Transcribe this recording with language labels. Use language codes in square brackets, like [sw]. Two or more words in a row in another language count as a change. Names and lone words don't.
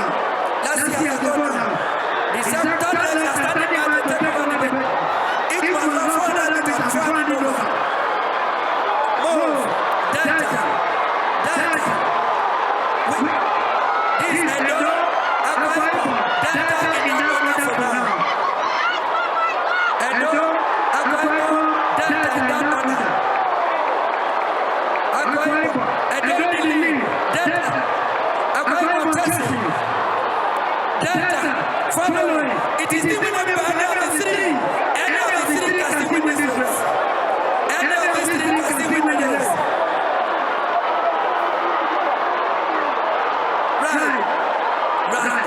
[en] Let's see how it goes now. The third leg are standing by to take over the game. It was not 400 meters before handing over. Move. Delta. Delta. This is Edo. Akwa Ibom. Delta in the corner for now. Edo. Akwa Ibom. Delta in that corner. Akwa Ibom. Edo in the lead. Delta. Akwa Ibom chasing. Delta following. It is the winner by any of the 3. Any of the 3 can still win this race. Any of the 3 can still win this race. Right.